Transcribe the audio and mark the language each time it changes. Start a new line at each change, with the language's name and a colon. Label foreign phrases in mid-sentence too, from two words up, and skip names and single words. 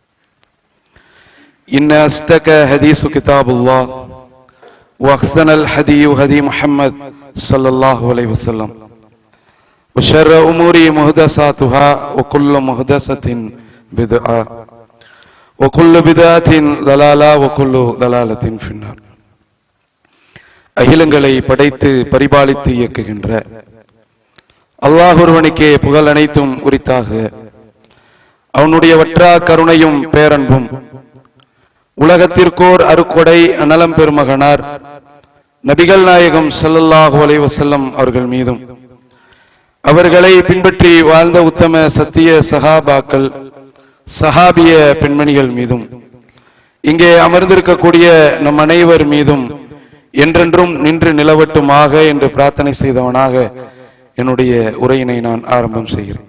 Arabic: إن أصدق حديث كتاب الله وأحسن الهدي هدي محمد صلى الله عليه وسلم وشر الأمور محدثاتها وكل محدثة بدعة وكل بدعة ضلالة وكل ضلالة في النار.
Tamil: அகிலங்களை படைத்து பரிபாலித்து இயக்குகின்ற அல்லாஹ் ஒருவனுக்கே புகழ் அனைத்தும் உரித்தாக. அவனுடைய வற்றா கருணையும் பேரன்பும் உலகத்திற்கோர் அருக்கொடை அனலம் பெருமகனார் நபிகள் நாயகம்
Arabic: صلى الله عليه وسلم
Tamil: அவர்கள் மீதும் அவர்களை பின்பற்றி வாழ்ந்த உத்தம சத்திய சஹாபாக்கள் சஹாபிய பெண்மணிகள் மீதும் இங்கே அமர்ந்திருக்கக்கூடிய நம் அனைவர் மீதும் என்றென்றும் நின்று நிலவட்டுமாக என்று பிரார்த்தனை செய்தவனாக என்னுடைய உரையினை நான் ஆரம்பம் செய்கிறேன்.